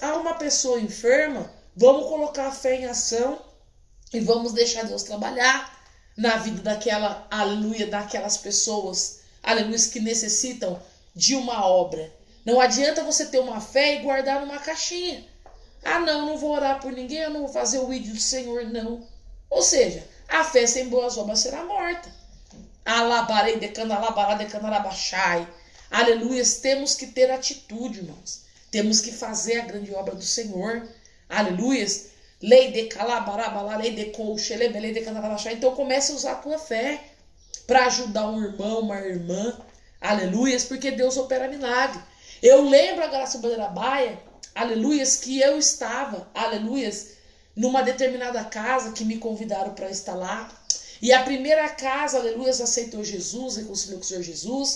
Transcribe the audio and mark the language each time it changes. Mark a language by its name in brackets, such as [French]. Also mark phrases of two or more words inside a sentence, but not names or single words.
[Portuguese] Há uma pessoa enferma, vamos colocar a fé em ação e vamos deixar Deus trabalhar na vida daquela, aleluia, daquelas pessoas, aleluia, que necessitam de uma obra. Não adianta você ter uma fé e guardar numa caixinha. Ah, não vou orar por ninguém, eu não vou fazer o ídolo do Senhor, não. Ou seja, a fé sem boas obras será morta. Alabarei de canalabará de canarabachai. Aleluias, temos que ter atitude, irmãos. Temos que fazer a grande obra do Senhor. Aleluias. Lei de calabará, lei de colchele, lei de canarabachai. Então comece a usar a tua fé para ajudar um irmão, uma irmã. Aleluias, porque Deus opera milagre. Eu lembro a Graça Badarabaia, aleluias, que eu estava, aleluias, numa determinada casa que me convidaram para estar lá. E a primeira casa, aleluias, aceitou Jesus, reconciliou com o Senhor Jesus.